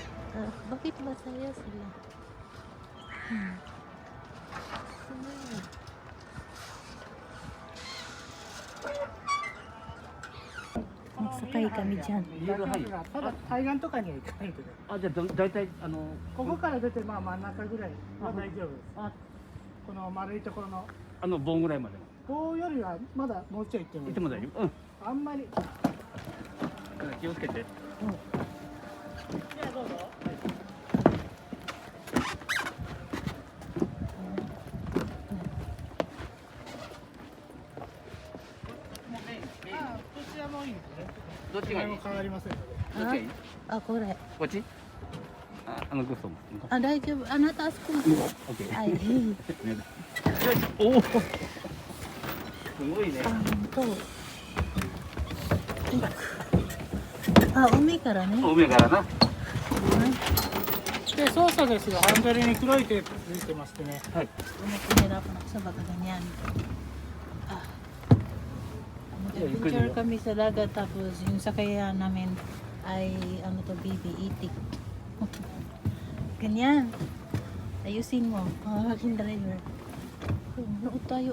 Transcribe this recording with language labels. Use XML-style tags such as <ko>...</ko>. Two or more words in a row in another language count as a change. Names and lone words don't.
<tl>Bakit masaya sila? Sumaya. Magsakay kami dyan.</tl> <ja>ただ対岸とかには行かないけど、あ、じゃあ大体ここから出てまあ真ん中ぐらいは大丈夫です。あ、この丸いところの盆ぐらいまで棒よりはまだもうちょい行ってもいい。行っても大丈夫？あんまり。気をつけて。じゃあどうぞ。あ、どちらもいいですね。どっちがいい？も変わりませんので。どっちがいい？あ、これ。こっち？</ja> <tl>gusto mo.</tl> <ja>あ、大丈夫。あなたあそこ。</ja> <en>Okay.</en> <ja>はい。おお。すごいね。あ、本当。あ、海からね。海からな。で操作ですよ。ハンドルに黒いテープついてましてね。はい。</ja> <tl>Mahirap ako sa baga ganyan. Ah. Adventure kami sa dagat tapos yung sakayan namin ay ano to baby itik. Ganyan. Ayusin mo. Aking driver. Nood tayo.</tl>